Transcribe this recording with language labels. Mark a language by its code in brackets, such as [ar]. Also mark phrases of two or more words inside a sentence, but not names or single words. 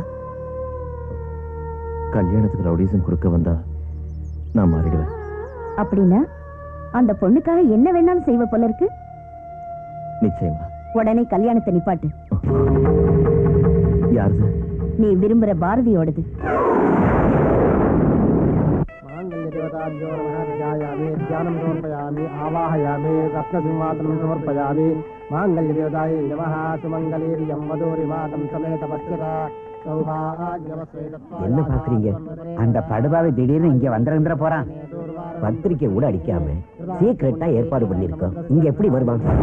[ta] கல்யாணத்துக்கு ரவுடிசம் குறுக்க வந்தா நான் மாறிடுவேன். அப்படின்னா அந்த பொண்ணுக்காக என்ன வேணாலும் செய்வ போல இருக்கு. நிச்சயமா. உடனே கல்யாணத்தை நிப்பாட்டு. யாருது? நீ விரும்புற பாரதியோடது. [sa] ध्यानं समर्पयामि आवाहयामि रत्नसिंहासनं समर्पयामि माङ्गल्यदेवतायै नमः सुमङ्गलीर्यं मधुरिमातं समेत पश्यता [ta] என்ன பாக்குறீங்க? அந்த படுபாவை திடீர்னு இங்க வந்துட போறான். பத்திரிக்கை கூட அடிக்காம சீக்கிரட்டா ஏற்பாடு பண்ணிருக்கோம். இங்க எப்படி வருவான்?